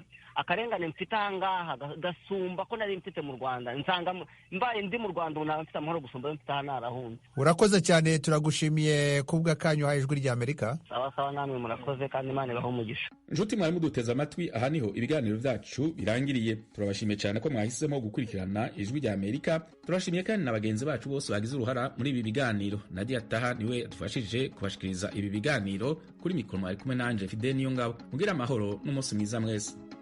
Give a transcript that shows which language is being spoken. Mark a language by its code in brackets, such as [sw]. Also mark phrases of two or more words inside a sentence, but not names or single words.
[rw] Akarengane mfite ahangaha gasumba ko nari mfite mu Rwanda, nsanga mbaye ndi mu Rwanda ubu naba mfite amahoro gusumba mfite aha narahunze. [rn] Urakoze cyane, turagushimiye kubwa kanyu ha Ijwi rya Amerika. [rw] Sawa namwe murakoze, kandi Imana ibahe umugisha. [rn] Nshuti mwari muduteze amatwi, aha niho ibiganiro byacu birangiriye. Turabashimiye cyane ko mwahisemo gukurikirana Ijwi rya Amerika. Turashimiye kandi na bagenzi bacu bose bagize uruhara muri ibi biganiro. Nadia Taha niwe adufashije kubashikiriza ibi biganiro. Kuri mikoro mwari kumwe nanje Fidel Niyongabo. Mugira amahoro n'umunsi mwiza mwese.